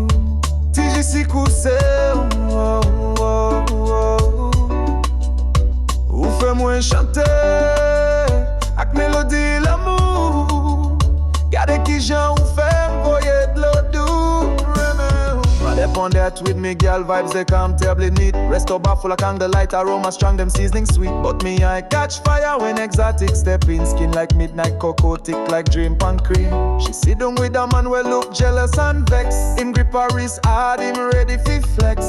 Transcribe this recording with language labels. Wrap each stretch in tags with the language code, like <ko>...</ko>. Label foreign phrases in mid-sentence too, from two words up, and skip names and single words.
<ht>Ti jisi kouse, ou mwen chante ak melodi lanmou. Gade kijan ou fè'm, voye renmen.</ht> <jam>Ride upon that with me gyal, vibes they comfortably neat. Restobar full of candlelight, aroma strong, them seasoning sweet. But me I catch fire when exotic step in. Skin like midnight cocoa, thick like dream pan cream. She siddung with a man we look jealous and vex. Him grip her wrist hard, him ready fi flex.</jam>